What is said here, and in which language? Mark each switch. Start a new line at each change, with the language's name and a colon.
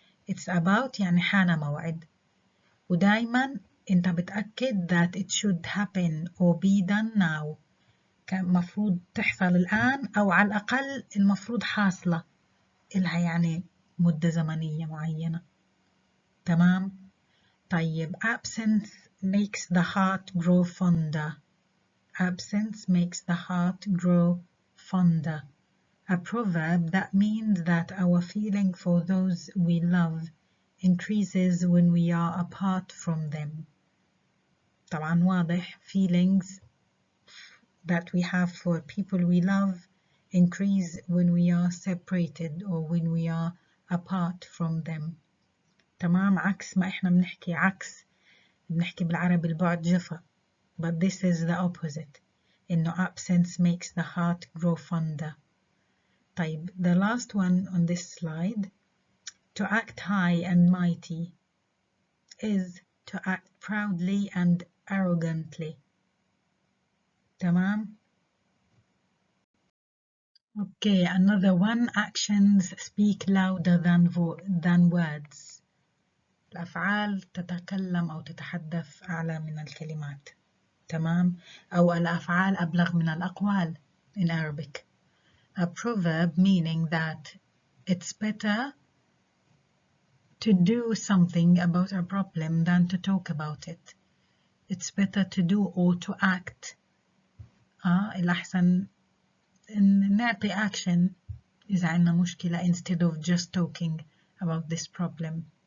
English: It's about
Arabic: يعني حان موعد، ودايما أنت بتأكد
English: that it should happen or be done now،
Arabic: كان مفروض تحصل الآن، أو على الأقل المفروض حاصلة إلها يعني مدة زمنية معينة.
English: تمام؟ طيب absence makes the heart grow fonder. Absence makes the heart grow fonder. A proverb that means that our feeling for those we love increases when we are apart from them.
Arabic: طبعا واضح
English: feelings that we have for people we love increase when we are separated or when we are apart from them.
Arabic: تمام، عكس ما احنا بنحكي بالعربي البعد جفا.
English: But this is the opposite.
Arabic: إنه
English: absence makes the heart grow fonder. طيب, the last one on this slide. To act high and mighty is to act proudly and arrogantly.
Arabic: تمام.
English: Okay, another one. Actions speak louder than words.
Arabic: الأفعال تتكلم أو تتحدث أعلى من الكلمات. تمام. أو الأفعال أبلغ من الأقوال
English: in Arabic. A proverb meaning that it's better to do something about a problem than to talk about it. It's better to do or to act.
Arabic: الأحسن إن نعطي
English: action
Arabic: إذا عندنا مشكلة
English: instead of just talking about this problem.